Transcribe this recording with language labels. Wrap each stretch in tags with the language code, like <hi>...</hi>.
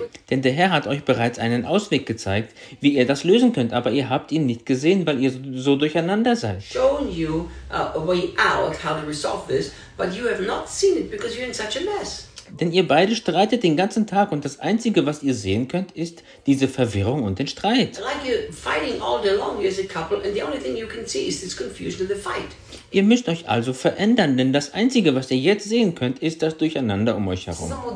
<de>Denn der Herr hat euch bereits einen Ausweg gezeigt, wie ihr das lösen könnt, aber ihr habt ihn nicht gesehen, weil ihr so durcheinander seid.</de> <en>Shown you a way out how to resolve this, but you have not seen it because you're in such a mess.</en> <de>Denn ihr beide streitet den ganzen Tag und das Einzige, was ihr sehen könnt, ist diese Verwirrung und den Streit.</de> <en>Like you're fighting all day long as a couple and the only thing you can see is this confusion of the fight.</en> <de>Ihr müsst euch also verändern, denn das Einzige, was ihr jetzt sehen könnt, ist das Durcheinander um euch herum.</de>